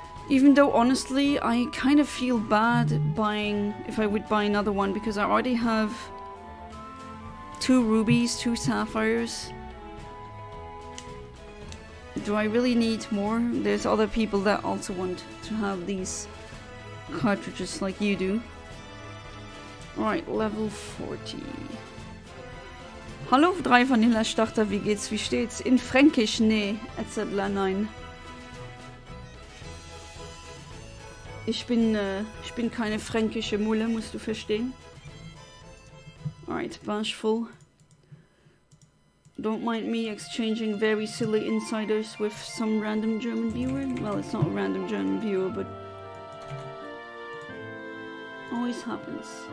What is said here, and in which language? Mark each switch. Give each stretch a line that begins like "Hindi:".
English: Even though honestly, I kind of feel bad buying, if I would buy another one, because I already have 2 rubies, 2 sapphires. Do I really need more? There's other people that also want to have these cartridges like you do. Alright, level 40.
German: Hallo 3 Vanilla Starter, wie geht's, wie steht's? In Fränkisch, nee, etc. Nein. Ich bin keine fränkische Mulle, musst du verstehen.
English: Alright, bashful. Don't mind me exchanging very silly insiders with some random German viewer. Well, it's not a random German viewer, but always happens.